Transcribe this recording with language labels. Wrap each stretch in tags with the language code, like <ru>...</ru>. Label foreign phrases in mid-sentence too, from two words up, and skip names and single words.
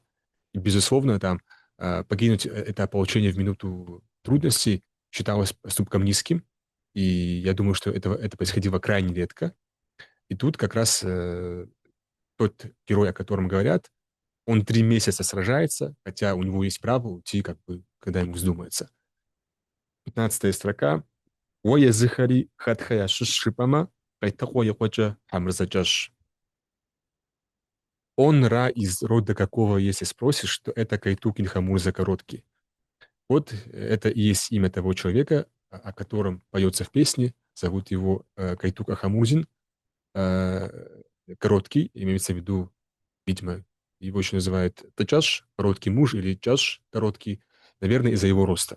<ru>И, безусловно, покинуть это ополчение в минуту трудностей считалось поступком низким, и я думаю, что это происходило крайне редко. И тут как раз тот герой, о котором говорят, он 3 месяца сражается, хотя у него есть право уйти, когда ему вздумается. 15 строка.</ru> <kbd>«Оя зыхари хатхая шишипама, кайтахоя хоча хамрзачаш».</kbd> <ru>Он из рода какого, если спросишь, то это Кайтук Ильхамурза Короткий. Вот это и есть имя того человека, о котором поется в песне. Зовут его Кайтук Ахамурзин. Короткий, имеется в виду, видимо, его еще называют Тачаш, короткий муж, или Чаш, короткий, наверное, из-за его роста.</ru>